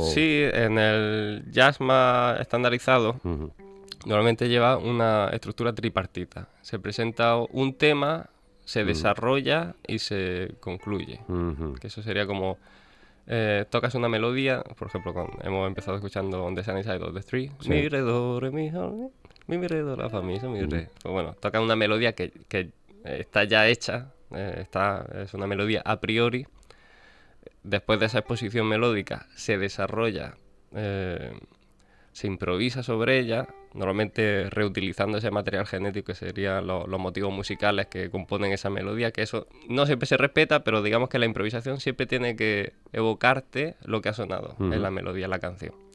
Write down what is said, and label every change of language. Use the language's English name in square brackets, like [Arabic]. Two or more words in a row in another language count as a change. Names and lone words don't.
[Spanish] Sí, en el jazz más estandarizado normalmente lleva una estructura tripartita. Se presenta un tema, se desarrolla y se concluye. Que eso sería como... tocas una melodía, por ejemplo, hemos empezado escuchando On the Sunny Side of the Street. Sí. Mi, re, do, re, mi, sol, mi, re, do, la, fa, mi, sol, mi, re. Pues bueno, toca una melodía que está ya hecha, es una melodía a priori. Después de esa exposición melódica se desarrolla, se improvisa sobre ella, normalmente reutilizando ese material genético que serían los motivos musicales que componen esa melodía, que eso no siempre se respeta, pero digamos que la improvisación siempre tiene que evocarte lo que ha sonado en la melodía, en la canción.